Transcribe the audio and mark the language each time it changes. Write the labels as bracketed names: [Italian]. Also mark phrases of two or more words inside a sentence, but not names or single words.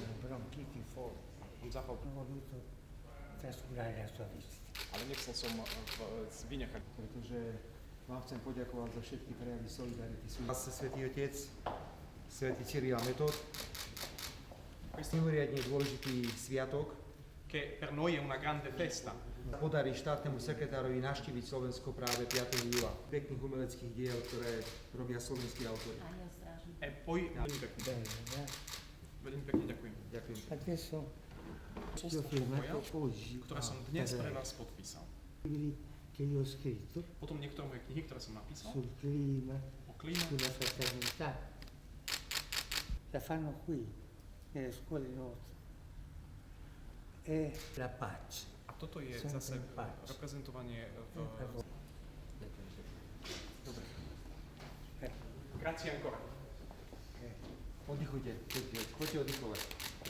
[Slovak] Zachol. Ale nechcel som vynechať. pretože vám chcem poďakovať za všetky prejavy solidarity. Vás Svätý Otec, Svätý Cyril a Metod. Mimoriadne dôležitý sviatok. [Italian] Che per noi è una grande festa. [Slovak] Podarí štátnemu sekretárovi navštíviť Slovensko práve 5. júla. Pekných umeleckých diel, ktoré robia slovenskí autori. [Italian] E poi [Slovak] veľmi pekne ďakujem. Ďakujem. [Italian] Adesso [Slovak] Posolstvo pokoja, ktoré som dnes pre vás podpísal. [Italian] libri che io ho scritto [Slovak] Potom niektoré moje knihy, ktoré som napísal [Italian] sul clima, [Slovak] o klíme, [Italian] sulla fraternità, la fanno qui, nelle scuole nostre. È la pace. [Slovak] a toto je [Italian] Sempre [Slovak] zase [Italian] pace. [Slovak] reprezentovanie v... Dobre. [Italian] Grazie ancora. [Slovak] Oddychujte, choďte oddychovať.